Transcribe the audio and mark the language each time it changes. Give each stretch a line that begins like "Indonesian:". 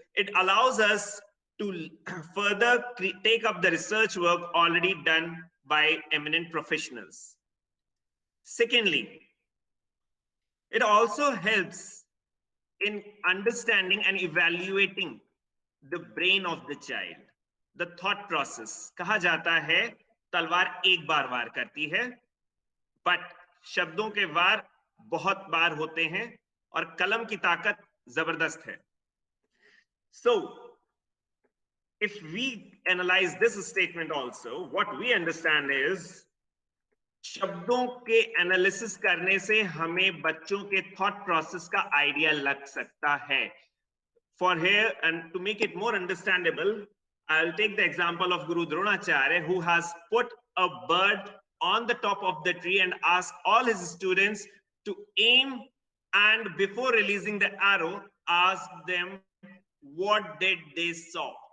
English: It allows us to further take up the research work already done by eminent professionals. Secondly, it also helps in understanding and evaluating the brain of the child, the thought process.
Hindi: कहा जाता है तलवार एक बार वार करती है, but शब्दों के वार बहुत बार होते हैं और कलम की ताकत जबरदस्त है.
English: So if we analyze this statement also, what we understand is
Hindi: शब्दों के एनालिसिस करने से हमें बच्चों के थॉट प्रोसेस का आइडिया लग सकता है.
English: For here, and to make it more understandable, I'll take the example of Guru Dronacharya, who has put a bird on the top of the tree and asked all his students to aim, and before releasing the arrow, ask them what did they saw.